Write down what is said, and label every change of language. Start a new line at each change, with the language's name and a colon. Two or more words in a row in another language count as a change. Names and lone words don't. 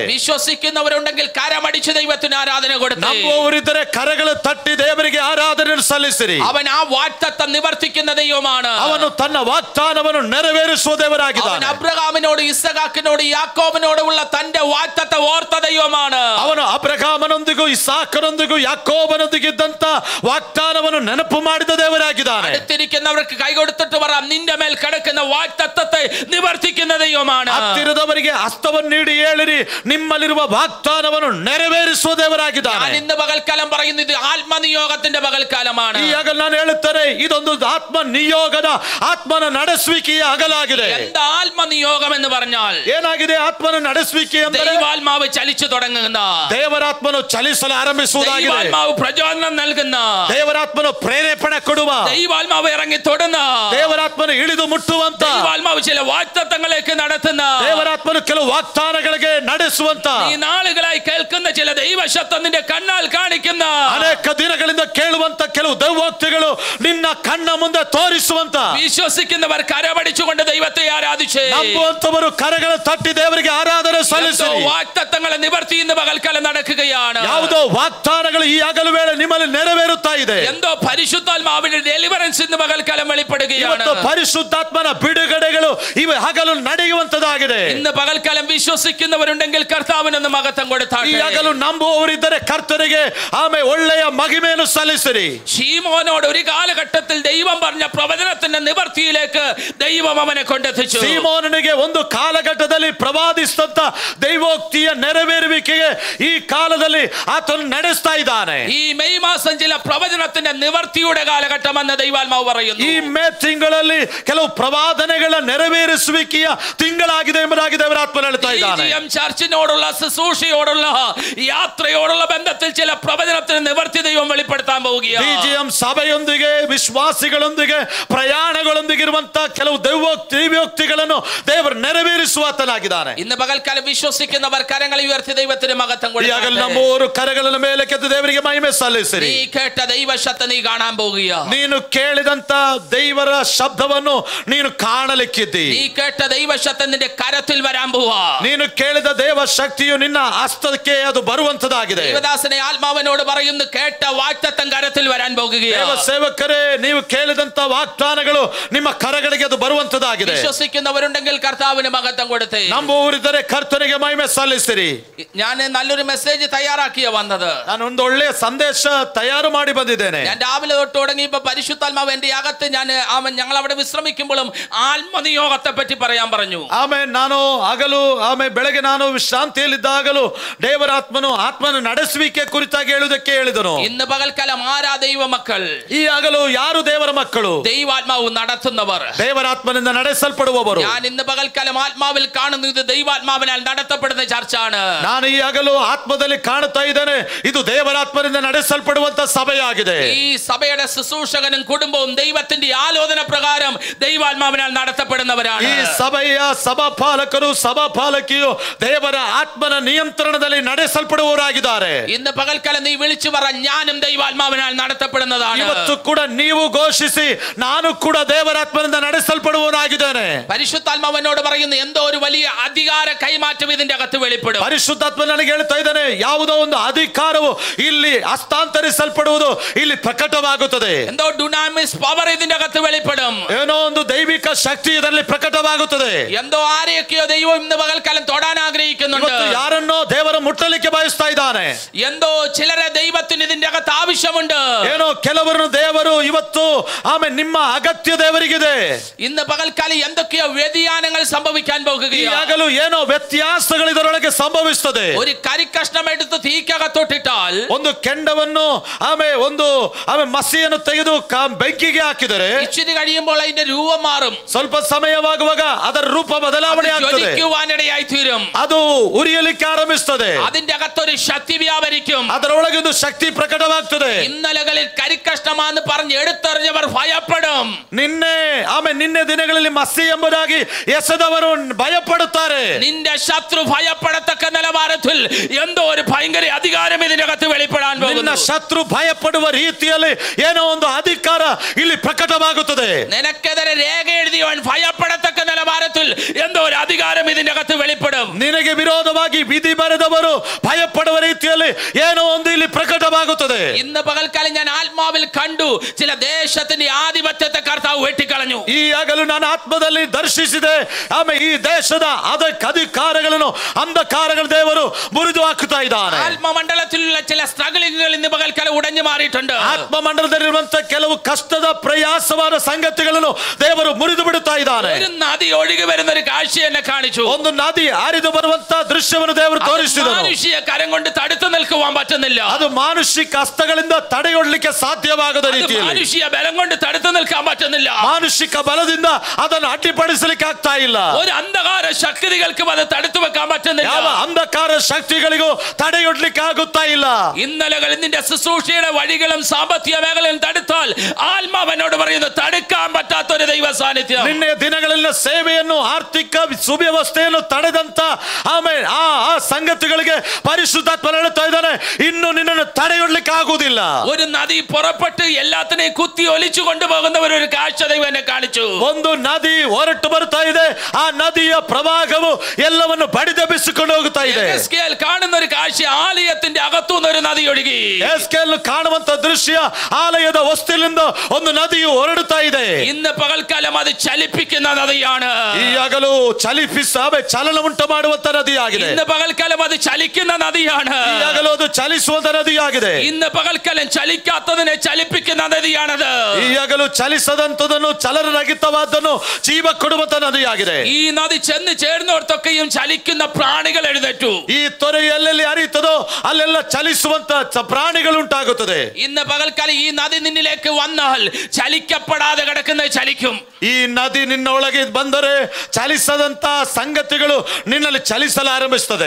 Malayalam: വിശ്വസിക്കുന്നവരുണ്ടെങ്കിൽ കരമടിച്ച് ദൈവത്തിന് ആരാധന കൊടുത്തു.
Kannada: ನಂಬುವವರಿದ್ದರೆ ಕರಗಳು ತಟ್ಟಿ ದೇವರಿಗೆ ಆರಾಧನೆ ಸಲ್ಲಿಸಿರಿ.
Malayalam: അവൻ ആ വാഗ്ദത്തം നിവർത്തിക്കുന്ന ദൈവമാണ്.
Kannada: ಅವನು ತನ್ನ ವಾಗ್ದಾನವನ್ನು ನೆರವೇರಿಸುವ ದೇವರಾಗಿದ್ದಾನೆ.
Malayalam: അവൻ അബ്രഹാമിനോട്, ഇസഹാക്കിനോട്, യാക്കോബിനോട് ഉള്ള തന്റെ വാഗ്ദത്തം ഓർത്ത ദൈവമാണ്.
Kannada: ಅವನು ಅಬ್ರಹಾಮನೊಂದಿಗೂ ಇಸಾಕನೊಂದಿಗೂ ಯಾಕೋಬನೊಂದಿಗೆ ಇದ್ದಂತ ವಾಗ್ದಾನವನ್ನು ನೆನಪು ಮಾಡಿದ ದೇವರಾಗಿದ್ದಾನೆ.
Malayalam: അടുത്തിരിക്കുന്നവർക്ക് കൈ കൊടുത്തിട്ട് പറ, നിന്റെ മേൽ കിടക്കുന്ന വാഗ്ദത്തത്തെ നിവർത്തിക്കുന്ന ദൈവമാണ്.
Kannada: ಹತ್ತಿರದವರಿಗೆ ಹಸ್ತವನ್ನು ನೀಡಿ ಹೇಳಿರಿ, ನಿಮ್ಮಲ್ಲಿರುವ ವಾಗ್ದಾನವನ್ನು ನೆರವೇರಿಸುವ ದೇವರಾಗಿದ್ದಾನೆ.
Malayalam: ഞാൻ ഇന്ന് പകൽക്കാലം പറയുന്നു, ഇത് ആത്മനിയോഗത്തിന്റെ പകൽക്കാലമാണ്.
Kannada: ಈ ಹಗಲು ನಾನು ಹೇಳುತ್ತೇನೆ, ಇದೊಂದು ಆತ್ಮ ನಿಯೋಗದ, ಆತ್ಮನ ನಡೆಸುವಿಕೆಯ ಹಗಲಾಗಿದೆ.
Malayalam: എന്താ ആത്മനിയോഗം എന്ന് പറഞ്ഞാൽ
Kannada: ಏನಾಗಿದೆ ಆತ್ಮನ ನಡೆಸುವಿಕೆ ಅಂದರೆ?
Malayalam: ദൈവാത്മാവ് ചലിച്ചു തുടങ്ങുന്ന,
Kannada: ದೇವರಾತ್ಮನು ಚಲಿಸಲು ಆರಂಭಿಸುವುದಾಗಿದೆ.
Malayalam: ദൈവാത്മാവ് പ്രചോദനം നൽകുന്ന,
Kannada: ದೇವರಾತ್ಮನು ಪ್ರೇರೇಪಣೆ ಕೊಡುವ,
Malayalam: ദൈവാത്മാവ് ഇറങ്ങി തൊടുന്ന,
Kannada: ದೇವರಾತ್ಮನು ಇಳಿದು ಮುಟ್ಟುವಂತ,
Malayalam: ദൈവാത്മാവ് ചില വാഗ്ദത്തങ്ങളിലേക്ക് നടത്തുന്ന,
Kannada: ದೇವರಾತ್ಮನು ಕೆಲವು ವಾಗ್ದಾನಗಳಿಗೆ ನಡೆಸುವಂತ,
Malayalam: ഈ നാളുകളായി കേൾക്കുന്ന ചില ദൈവശബ്ദം നിന്റെ കണ്ണാൽ കാണിക്കുന്ന,
Kannada: ಅನೇಕ ದಿನಗಳಿಂದ ಕೇಳುವಂತ ಕೆಲವು ದೈವೋಕ್ತಿಗಳು ನಿನ್ನ ಕಣ್ಣ ಮುಂದೆ ತೋರಿಸುವಂತ,
Malayalam: വിശ്വസിക്കുന്നവർ കരമടിച്ചുകൊണ്ട് ദൈവത്തെ ആരാധിച്ച്,
Kannada: ನಂಬುವಂತವರು ಕರಗಳ ತಟ್ಟಿ ದೇವರಿಗೆ ಆರಾಧನೆ ಸಲ್ಲಿಸಿರಿ.
Malayalam: വാഗ്ദത്തങ്ങളെ നിവർത്തി ഇന്ന് പകൽക്കാലം നടക്കുകയാണ്.
Kannada: ಯಾವುದೋ ವಾಗ್ದಾನಗಳು ಈ ಹಗಲು ವೇಳೆ ನಿಮ್ಮಲ್ಲಿ ನೆರವೇರುತ್ತಾ ಇದೆ.
Malayalam: എന്തോ പരിശുദ്ധാത്മാവിന്റെ ഡെലിവറൻസ് ഇന്ന് പകൽക്കാലം വെളിപ്പെടുകയാണ്.
Kannada: ಇವತ್ತು ಪರಿಶುದ್ಧಾತ್ಮನ ಬಿಡುಗಡೆಗಳು ಇವೆ ಹಗಲು ನಡೆಯುವಂತದಾಗಿದೆ.
Malayalam: ഇന്ന് പകൽക്കാലം വിശ്വസിക്കുന്നവരുണ്ടെങ്കിൽ കർത്താവിനൊന്ന് മഹത്വം കൊടുത്താട്ടെ.
Kannada: ಈ ಹಗಲು ನಂಬುವವರಿದ್ದರೆ ಕರ್ತನಿಗೆ ಆಮೇಲೆ ಒಳ್ಳೆಯ ಮಹಿಮೆಯನ್ನು ಸಲ್ಲಿಸಿರಿ.
Malayalam: ശീമോനോട് ഒരു കാലഘട്ടത്തിൽ ദൈവം പറഞ്ഞ പ്രവചനത്തിന്റെ നിവർത്തിയിലേക്ക് ദൈവം അവനെ കൊണ്ടെത്തിച്ചു.
Kannada: ಸೀಮೋನನಿಗೆ ಒಂದು ಕಾಲಘಟ್ಟದಲ್ಲಿ ಪ್ರವಾದಿಸಿದಂತ ದೈವೋಕ್ತಿಯ ನೆರವೇರುವಿಕೆಗೆ ಈ ಕಾಲದಲ್ಲಿ ಆತನು ನಡೆಸ್ತಾ ಇದ್ದಾನೆ.
Malayalam: ഈ മെയ് മാസം ചില പ്രവചനത്തിന്റെ നിവർത്തിയുടെ കാലഘട്ടം എന്ന് ദൈവാത്മാവ് പറയുന്നു.
Kannada: ಈ ಮೇ ತಿಂಗಳಲ್ಲಿ ಕೆಲವು ಪ್ರವಾದನೆಗಳ ನೆರವೇರಿಸುವಿಕೆಯ ತಿಂಗಳಾಗಿದೆ ಎಂಬುದಾಗಿ ದೇವರಾತ್ಮ ಹೇಳ್ತಾ ಇದ್ದಾನೆ.
Malayalam: ചർച്ചിനോടുള്ള ശുശ്രൂഷയോടുള്ള യാത്രയോടുള്ള ബന്ധത്തിൽ ചില പ്രവചനത്തിന് നിവർത്തി ദൈവം വെളിപ്പെടുത്താൻ പോവുകയാണ്.
Kannada: ಬಿಜಿಎಂ ಸಭೆಯೊಂದಿಗೆ, ವಿಶ್ವಾಸಿಗಳೊಂದಿಗೆ, ಪ್ರಯಾಣಗಳೊಂದಿಗೆ ಇರುವಂತಹ ಕೆಲವು ದೈವೋಕ್ತಿಗಳನ್ನು ದೇವರು ನೆರವೇರಿಸುವಾತನಾಗಿದ್ದಾನೆ.
Malayalam: ഇന്ന് പകൽക്കാലം വിശ്വസിക്കുന്നവർ കരങ്ങൾ ഉയർത്തി ദൈവത്തിന് മഹത്വം കൊടുക്കട്ടെ.
Kannada: ನಮ್ಮವರು ಕರಗಳನ್ನು ಮೇಲೆ ಕೆತ್ತು ದೇವರಿಗೆ ಮಹಿಮೆ ಸಲ್ಲಿಸಿರಿ.
Malayalam: നീ കേട്ട ദൈവശബ്ദം നീ കാണാൻ പോകുക.
Kannada: ನೀನು ಕೇಳಿದಂತ ದೈವರ ಶಬ್ದವನ್ನು ನೀನು ಕಾಣಲಿಕ್ಕಿದ್ದಿ.
Malayalam: നീ കേട്ട ദൈവശബ്ദം നിന്റെ കരത്തിൽ വരാൻ പോവാ.
Kannada: ನೀನು ಕೇಳಿದ ದೇವ ಶಕ್ತಿಯು ನಿನ್ನ ಹಸ್ತಕ್ಕೆ ಅದು ಬರುವಂತದಾಗಿದೆ.
Malayalam: ദൈവദാസനെ ആത്മാവിനോട് പറയുന്നു, കേട്ട വാഗ്ദത്തം കരത്തിൽ വരാൻ പോകുകയാണ്.
Kannada: ದೇವ ಸೇವಕರೇ, ನೀವು ಕೇಳಿದಂತ ವಾಗ್ದಾನಗಳು ನಿಮ್ಮ ಕರಗಳಿಗೆ ಅದು ಬರುವಂತದಾಗಿದೆ.
Malayalam: വിശ്വസിക്കുന്നവരുണ്ടെങ്കിൽ കർത്താവിന് മഹത്വം കൊടുത്തേ.
Kannada: ನಂಬುವವರಿದ್ದರೆ ಕರ್ತನಿಗೆ ಮಹಿಮೆ ಸಲ್ಲಿಸಿರಿ.
Malayalam: ഞാൻ നല്ലൊരു മെസ്സേജ് തയ്യാറാക്കിയ വന്നത്.
Kannada: ನಾನು ಒಂದು ಒಳ್ಳೆಯ ಸಂದೇಶ ತಯಾರು ಮಾಡಿ ಬಂದಿದ್ದೇನೆ.
Malayalam: ഞാൻ രാവിലെ തൊട്ട് തുടങ്ങിയപ്പോൾ പരിശുദ്ധാത്മാവ് എന്റെ അകത്ത് ഞങ്ങൾ അവിടെ വിശ്രമിക്കുമ്പോഴും ആത്മനിയോഗത്തെ പറ്റി പറയാൻ പറഞ്ഞു.
Kannada: ನಾನು ಹಗಲು ಬೆಳಗ್ಗೆ ನಾನು ವಿಶ್ರಾಂತಿಯಲ್ಲಿದ್ದಾಗಲೂ ದೇವರಾತ್ಮನು ಆತ್ಮನ ನಡೆಸುವಿಕೆ ಕುರಿತಾಗಿ ಹೇಳುವುದಕ್ಕೆ ಹೇಳಿದನು.
Malayalam: ഇന്ന് പകൽക്കാലം ആരാ ദൈവ മക്കൾ?
Kannada: ಈ ಹಗಲು ಯಾರು ದೇವರ ಮಕ್ಕಳು?
Malayalam: ദൈവാത്മാവ് നടത്തുന്നവർ,
Kannada: ದೇವರಾತ್ಮನಿಂದ ನಡೆಸಲ್ಪಡುವವರು.
Malayalam: ഞാൻ ഇന്ന് പകൽക്കാലം ആത്മാവിൽ കാണുന്നു, ഇത് ദൈവാത്മാവിനാൽ നടത്തപ്പെടുന്ന ചർച്ചാണ്.
Kannada: ನಾನು ಈ ಹಗಲು ಆತ್ಮದಲ್ಲಿ ಕಾಣುತ್ತಾ ಇದ್ದೇನೆ, ಇದು ದೇವರಾತ್ಮನಿಂದ ನಡೆಸಲ್ಪಡುವಂತ ಸಭೆಯಾಗಿದೆ.
Malayalam: ഈ സഭയുടെ ശുശ്രൂഷകനും കുടുംബവും ദൈവത്തിന്റെ ആലോചന പ്രകാരം ദൈവാത്മാവിനാൽ നടത്തപ്പെടുന്നവരാണ്.
Kannada: ಈ ಸಭೆಯ ಸಭಾಪಾಲಕರು, ಸಭಾಪಾಲಕಿಯು ದೇವರ ಆತ್ಮನ ನಿಯಂತ್ರಣದಲ್ಲಿ ನಡೆಸಲ್ಪಡುವವರಾಗಿದ್ದಾರೆ.
Malayalam: ഇന്ന് പകൽക്കാലം നീ വിളിച്ചു പറ, ഞാനും ദൈവാത്മാവിനാൽ നടത്തപ്പെടുന്നതാണ്.
Kannada: ಇವತ್ತು ಕೂಡ ನೀವು ಘೋಷಿಸಿ, ನಾನು ಕೂಡ ದೇವರಾತ್ಮನಿಂದ ನಡೆಸಲ್ಪಡುವವನಾಗಿದ್ದೇನೆ.
Malayalam: പരിശുദ്ധാത്മാവിനോട് പറയുന്നു, എന്തോ ഒരു വലിയ അധികാര കൈമാറ്റം ഇതിന്റെ അകത്ത് വെളിപ്പെടും.
Kannada: ಪರಿಶುದ್ಧಾತ್ಮ ನನಗೆ ಹೇಳ್ತಾ ಇದ್ದಾನೆ, ಯಾವುದೋ ಒಂದು ಅಧಿಕಾರವು ಇಲ್ಲಿ ಹಸ್ತಾಂತರಿಸಲ್ಪಡುವುದು ಇಲ್ಲಿ ಪ್ರಕಟವಾಗುತ್ತದೆ.
Malayalam: എന്തോ ഡുനാമിസ് പവർ ഇതിന്റെ അകത്ത് വെളിപ്പെടും.
Kannada: ಏನೋ ಒಂದು ದೈವಿಕ ಶಕ್ತಿ ಇದರಲ್ಲಿ ಪ್ರಕಟವಾಗುತ್ತದೆ.
Malayalam: എന്തോ ആരെയൊക്കെയോ ദൈവം ഇന്ന് പകൽക്കാലം തൊടാൻ ആഗ്രഹിക്കുന്നുണ്ട്.
Kannada: ಯಾರನ್ನೋ ದೇವರು ಮುಟ್ಟಲಿಕ್ಕೆ ಬಯಸ್ತಾ ಇದ್ದಾನೆ.
Malayalam: എന്തോ ചിലരെ ദൈവത്തിന് ഇതിന്റെ അകത്ത് ആവശ്യമുണ്ട്.
Kannada: ಏನೋ ಕೆಲವರನ್ನು ದೇವರು ಇವತ್ತು ನಿಮ್ಮ ಅಗತ್ಯ ದೇವರಿಗಿದೆ.
Malayalam: ഇന്ന് പകൽക്കാലം എന്തൊക്കെയോ വ്യതിയാനങ്ങൾ സംഭവിക്കാൻ പോകുകയാണ്.
Kannada: ಈಗಲೂ ಏನೋ ವ್ಯತ್ಯಾಸಗಳು ಇದರೊಳಗೆ ಸಂಭವಿಸುತ್ತದೆ.
Malayalam: ഒരു കരിക്കഷ്ണം എടുത്ത് തീക്കകത്തോട്ടിട്ടാൽ,
Kannada: ಒಂದು ಕೆಂಡವನ್ನು ಒಂದು ಮಸಿಯನ್ನು ತೆಗೆದು ಬೆಂಕಿಗೆ ಹಾಕಿದರೆ
Malayalam: ഇച്ചിരി കഴിയുമ്പോൾ അതിന്റെ രൂപം മാറും.
Kannada: ಸ್ವಲ್ಪ ಸಮಯವಾಗುವಾಗ ಅದರ ರೂಪ ಬದಲಾವಣೆ ಆಗ್ತದೆ.
Malayalam: ജ്വലിക്കുവാനിടയായി തീരും.
Kannada: ಅದು ಉರಿಯಲಿಕ್ಕೆ ಆರಂಭಿಸುತ್ತದೆ.
Malayalam: അതിന്റെ അകത്തൊരു ശക്തി വ്യാപരിക്കും.
Kannada: ಅದರೊಳಗೆ ಒಂದು ಶಕ್ತಿ ಪ್ರಕಟವಾಗ್ತದೆ.
Malayalam: ഇന്നലകളിൽ കരിക്കഷ്ണമാന്ന് പറഞ്ഞ് എടുത്തെറിഞ്ഞവർ ഭയപ്പെടും.
Kannada: ನಿನ್ನೆ ದಿನಗಳಲ್ಲಿ ಮಸಿ ಎಂಬುದಾಗಿ ಎಸೆದವರು ಭಯಪಡುತ್ತಾರೆ.
Malayalam: നിന്റെ ശത്രു ഭയപ്പെടത്തക്ക നിലവാരത്തിൽ എന്തോ ഒരു ഭയങ്കര അധികാരം ഇതിനകത്ത് വെളിപ്പെടാൻ പോകുന്നു.
Kannada: ಶತ್ರು ಭಯಪಡುವ ರೀತಿಯಲ್ಲಿ ಏನೋ ಒಂದು ಅಧಿಕಾರ ಇಲ್ಲಿ ಪ್ರಕಟವಾಗುತ್ತದೆ.
Malayalam: നിനക്കെതിരെ രേഖ എഴുതിയവൻ ഭയപ്പെടത്തക്ക നിലവാരത്തിൽ എന്തോ ഒരു അധികാരം ഇതിനകത്ത് വെളിപ്പെടും.
Kannada: ನಿನಗೆ ವಿರೋಧವಾಗಿ ವಿಧಿ ಬರೆದವರು ಭಯಪಡುವ ರೀತಿಯಲ್ಲಿ ಏನೋ ಒಂದು ಇಲ್ಲಿ ಪ್ರಕಟವಾಗುತ್ತದೆ.
Malayalam: ഇന്ന് പകൽക്കാലം ഞാൻ ആത്മാവിൽ കണ്ടു ചില ദേശത്തിന്റെ ആധിപത്യത്തെ കർത്താവ് വെട്ടിക്കളഞ്ഞു.
Kannada: ಈ ಆಗಲು ನಾನು ಆತ್ಮದಲ್ಲಿ ದರ್ಶಿಸಿದೆ. ಆಮೇಲೆ ಈ ದೇಶದ ಅಧಿಕಾರಗಳನ್ನು ಅಂಧಕಾರಗಳ ದೇವರು ಮುರಿದು ಹಾಕುತ್ತಾ ಇದ್ದಾನೆ.
Malayalam: ആത്മമണ്ഡലത്തിലുള്ള ചില സ്ട്രഗിളുകൾ ഇന്ന് പകൽക്കാലം ഉടഞ്ഞു മാറിയിട്ടുണ്ട്.
Kannada: ಆತ್ಮಮಂಡಲದಲ್ಲಿರುವಂತಹ ಕೆಲವು ಕಷ್ಟದ ಪ್ರಯಾಸವಾದ ಸಂಗತಿಗಳನ್ನು ದೇವರು ಮುರಿದು ಬಿಡುತ್ತಾ ಇದ್ದಾನೆ.
Malayalam: ഒരു നദി ഒഴുകി വരുന്ന ഒരു കാഴ്ച എന്നെ കാണിച്ചു.
Kannada: ಒಂದು ನದಿ ಹರಿದು ಬರುವಂತಹ ದೃಶ್ಯವನ್ನು ದೇವರು ತೋರಿಸಿದರು.
Malayalam: മാനുഷിക കരം കൊണ്ട് തടുത്തു നിൽക്കുവാൻ പറ്റുന്നില്ല.
Kannada: ಅದು ಮಾನುಷಿಕ ಹಸ್ತಗಳಿಂದ ತಡೆಯೊಡ್ಲಿಕ್ಕೆ ಸಾಧ್ಯವಾಗದ ರೀತಿಯಲ್ಲಿ,
Malayalam: മാനുഷിക ബലം കൊണ്ട് തടുത്തു നിൽക്കാൻ പറ്റുന്നില്ല.
Kannada: ಮಾನುಷಿಕ ಬಲದಿಂದ ಅದನ್ನು ಅಡ್ಡಿಪಡಿಸಲಿಕ್ಕೆ ಆಗ್ತಾ ಇಲ್ಲ.
Malayalam: ഒരു അന്ധകാര ശക്തികൾക്കും അത് തടുത്തു വെക്കാൻ പറ്റുന്നില്ല.
Kannada: ಯಾವ ಅಂಧಕಾರ ಶಕ್ತಿಗಳಿಗೂ ತಡೆಯೊಡ್ಲಿಕ್ಕೆ ಆಗುತ್ತಾ ಇಲ್ಲ.
Malayalam: ഇന്നലകൾ നിന്റെ ശുശ്രൂഷയുടെ വഴികളും സാമ്പത്തിക മേഖലയും തടുത്താൽ ആത്മാവനോട് പറയുന്നു തടുക്കാൻ പറ്റാത്ത ഒരു ദൈവ സാന്നിധ്യം.
Kannada: ನಿನ್ನೆ ದಿನಗಳಲ್ಲಿನ ಸೇವೆಯನ್ನು ಆರ್ಥಿಕ ಸುವ್ಯವಸ್ಥೆಯನ್ನು ತಡೆದಂತ ಆಮೇಲೆ ಆ ಸಂಗತಿಗಳಿಗೆ ಪರಿಶುದ್ಧಾತ್ಮ ಹೇಳುತ್ತಾ ಇದ್ದಾನೆ, ಇನ್ನು ನಿನ್ನನ್ನು ತಡೆಯೊಡ್ಲಿಕ್ಕೆ ಆಗುವುದಿಲ್ಲ.
Malayalam: ഒരു നദി പുറപ്പെട്ട് എല്ലാത്തിനെയും കുത്തി ഒലിച്ചു കൊണ്ടുപോകുന്നവർ ഒരു കാഴ്ച ദൈവം എന്നെ കാണിച്ചു.
Kannada: ಒಂದು ನದಿ ಹೊರಟು ಬರ್ತಾ ಇದೆ. ಆ ನದಿಯ ಪ್ರವಾಹವು ಎಲ್ಲವನ್ನು ಬಡಿದೆಬ್ಬಿಸಿಕೊಂಡು ಹೋಗುತ್ತಾ ಇದೆ.
Malayalam: എസ്കേൽ കാണുന്ന ഒരു കാഴ്ച ആലയത്തിന്റെ അകത്തുനിന്ന് ഒരു നദി ഒഴുകി.
Kannada: ಎಸ್ಕೇಲ್ ಕಾಣುವಂತ ದೃಶ್ಯ ಆಲಯದ ಹೊಸ್ತಿಲಿಂದ ಒಂದು ನದಿಯು ಹೊರಡುತ್ತಾ ಇದೆ.
Malayalam: ഇന്ന് പകൽക്കാലം അത് ചലിപ്പിക്കുന്ന നദിയാണ്.
Kannada: ಈ ಹಗಲು ಚಲನ ಉಂಟು ಮಾಡುವಂತ ನದಿಯಾಗಿದೆ.
Malayalam: ഇന്ന് പകൽക്കാലം അത് ചലിക്കുന്ന നദിയാണ്.
Kannada: ಈ ಹಗಲು ಅದು ಚಲಿಸುವಂತ ನದಿಯಾಗಿದೆ.
Malayalam: ഇന്ന് പകൽക്കാലം ചലിക്കാത്തതിനെ ചലിപ്പിക്കുന്ന നദിയാണത്.
Kannada: ಈ ಹಗಲು ಚಲಿಸದಂತದನ್ನು ಚಲನರಹಿತವಾದನ್ನು ಜೀವ ಕೊಡುವಂತ ನದಿಯಾಗಿದೆ.
Malayalam: ഈ നദി ചെന്ന് ചേർന്നോർത്തൊക്കെയും ചലിക്കുന്ന പ്രാണികൾ എഴുന്നേറ്റു.
Kannada: ಈ ತೊರೆ ಎಲ್ಲೆಲ್ಲಿ ಹರಿಯುತ್ತದೋ ಅಲ್ಲೆಲ್ಲ ಚಲಿಸುವಂತ ಪ್ರಾಣಿಗಳು ಉಂಟಾಗುತ್ತದೆ.
Malayalam: ഇന്ന് പകൽക്കാലം ഈ നദി നിന്നിലേക്ക് വന്നാൽ ചലിക്കപ്പെടാതെ കിടക്കുന്നത് ചലിക്കും.
Kannada: ಈ ನದಿ ನಿನ್ನ ಒಳಗೆ ಬಂದರೆ ಚಲಿಸದಂತ ಸಂಗತಿಗಳು ನಿನ್ನಲ್ಲಿ ಚಲಿಸಲು ಆರಂಭಿಸುತ್ತದೆ.